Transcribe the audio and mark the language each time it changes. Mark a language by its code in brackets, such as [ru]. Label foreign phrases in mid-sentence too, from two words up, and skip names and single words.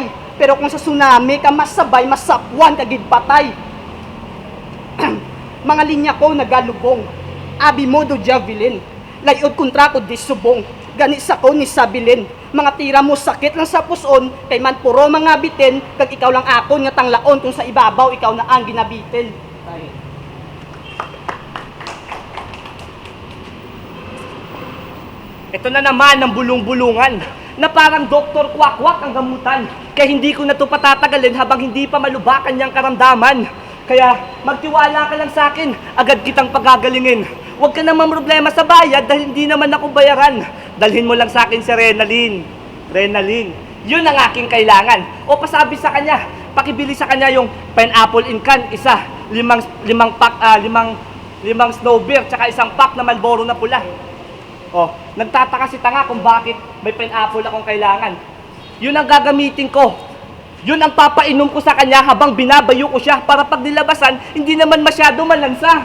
[hil] Pero kung sa tsunami ka masabay, masapwan kagid patay. Mga linya ko nagalubong, abi mo do javelin. Layod kontra ko di subong, gani sa ko ni sabilin. Mga tira mo sakit lang sa puson, kay man puro mga bitin. Kag ikaw lang akon nga tanglaon, kung sa ibabaw ikaw na ang ginabitin. [tl] Ito na naman ang bulong-bulungan na parang Dr. Kwak-Kwak ang gamutan. Kaya hindi ko na ito patatagalin habang hindi pa malubakan niyang karamdaman. Kaya magtiwala ka lang sa akin, agad kitang pagagalingin. Huwag ka naman problema sa bayad dahil hindi naman ako bayaran. Dalhin mo lang sa akin si Renalyn. Renalyn, yun ang aking kailangan. O pasabi sa kanya, pakibili sa kanya yung [en] pineapple in can, [tl] isa, limang snow beer, tsaka isang pack na Marlboro na pula. Oh, nagtataka si tanga kung bakit may pineapple akong kailangan. Yun ang gagamitin ko. Yun ang papainom ko sa kanya habang binabayo ko siya para pag nilabasan, hindi naman masyado malansa.